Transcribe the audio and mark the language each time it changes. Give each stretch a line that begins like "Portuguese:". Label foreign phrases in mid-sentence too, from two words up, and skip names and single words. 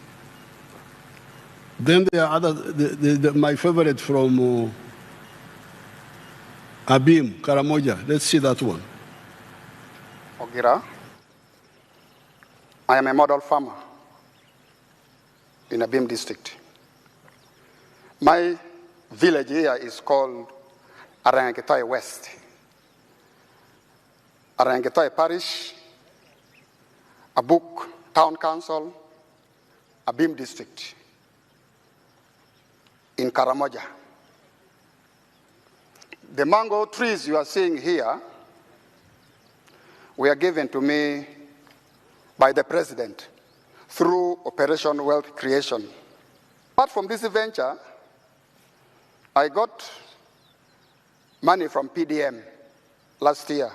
English: Then there are other, my favorite from Abim, Karamoja. Let's see that one. Ogira. I am a model farmer in Abim district. My village here is called Arangetoy West. Arangetoy Parish, Abuk Town Council, Abim district in Karamoja. The mango trees you are seeing here were given to me by the president through Operation Wealth Creation. Apart from this venture, I got money from PDM last year.